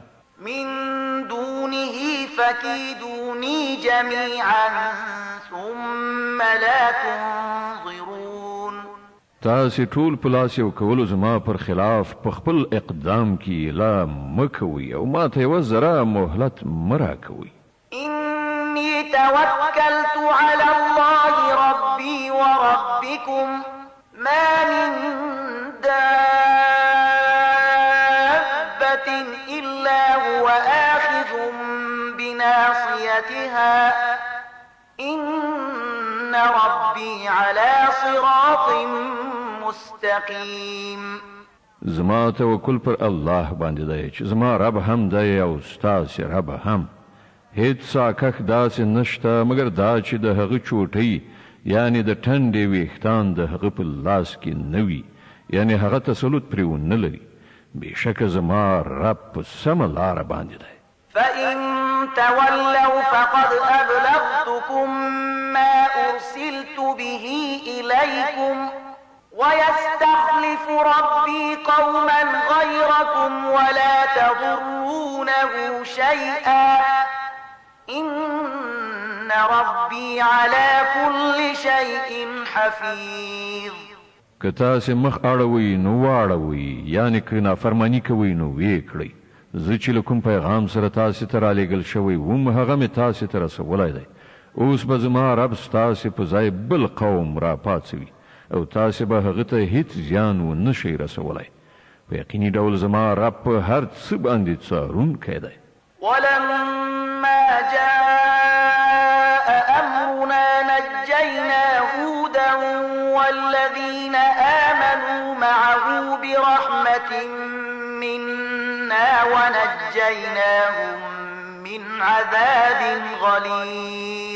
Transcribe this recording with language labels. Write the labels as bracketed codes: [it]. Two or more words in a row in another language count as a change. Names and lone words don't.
[ar] من دونه فكيدوني جميعا ثم لا تنظرون. [ps] تاسې ټول په لاس یو کولو زما پر خلاف په خپل اقدام کې لا مه کوئ، او ما ته یوه ذره مهلت مه راکوئ. [ar] إني توكلت على الله ربي وربكم ما من دابة إلا هو آخذ بناصيتها إن ربي على صراط مستقيم. [ps] زما توکل پر الله باندې دی چې زما رب هم دی او ستاسې رب هم. هیڅ ساکخ داسې نشته مګر دا چې د هغه چوټۍ یعنی د ټنډې ویښتان د هغه په لاس کې نه وي، یعنی هغه تسلط پرې ونه لري. بېشکه زما رب په سمه لاره باندې دی. [ar] فإن تولوا فقد أبلغتكم ما أرسلت به إليكم ويستخلف ربي قوما غيركم ولا تضرونه شيئا إن ربي على كل شيء حفيظ. [ps] که تاسې مخ اړوئ نو واړوئ، یعنې که نافرماني کوئ نو ویې کړئ. زه چې له کوم پیغام سره تاسې ته رالیږل شوی وم هغه مې تاسې ته رسولی دی. اوس به زما رب ستاسې په ځای بل قوم راپاڅوي، او تاسې به هغه ته هیڅ زیان ونه شئ رسولی. په یقیني ډول زما رب په هر څه باندې څارونکی دی. [ar] ولما جاء أمرنا نجينا هودا والذين آمنوا معه برحمة منا ونجيناهم من عذاب غليظ.